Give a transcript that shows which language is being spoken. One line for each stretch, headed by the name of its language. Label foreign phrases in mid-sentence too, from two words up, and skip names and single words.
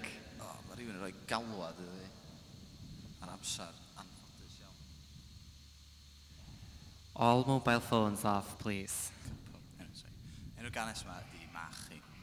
Welsh: Mae rhywun yn rhoi galwad iddi. Ar amser anffodus iawn.
English: All mobile phones off, please.
Welsh: Enw'r ganes yma ydi Machu.